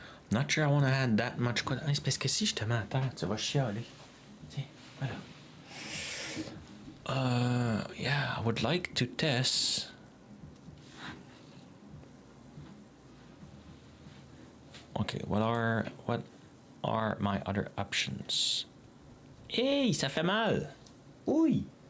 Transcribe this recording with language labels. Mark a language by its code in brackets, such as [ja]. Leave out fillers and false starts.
[en] Not sure I want to add that much code. [fr] C'est parce que si je te mets à terre, tu vas chialer. Tiens, voilà. [en] Yeah, I would like to test. Okay, what are my other options? [fr] Hey, ça fait mal. Oui.